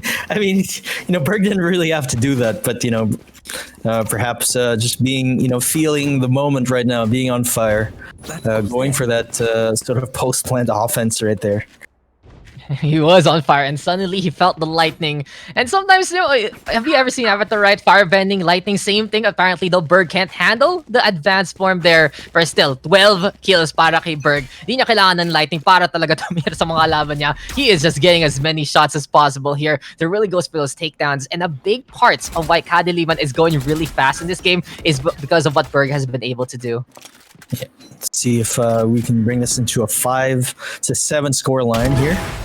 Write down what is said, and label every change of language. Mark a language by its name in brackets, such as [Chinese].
[English] I mean, Berg didn't really have to do that, but perhaps just being, feeling the moment right now, being on fire, going for that sort of post-plant offense right there. He was on fire, and suddenly he felt the lightning. And sometimes, have you ever seen Avatar, right? Fire bending, lightning, same thing. Apparently, though, Berg can't handle the advanced form there. But still, 12 kills para kay Berg. [Filipino] Di niya kailangan ng lightning para talaga tumira sa mga laban niya. [English] He is just getting as many shots as possible here. There really goes for those takedowns. And a big part of why Kadiliman is going really fast in this game is because of what Berg has been able to do. Yeah. Let's see if we can bring this into a 5-7 score line here.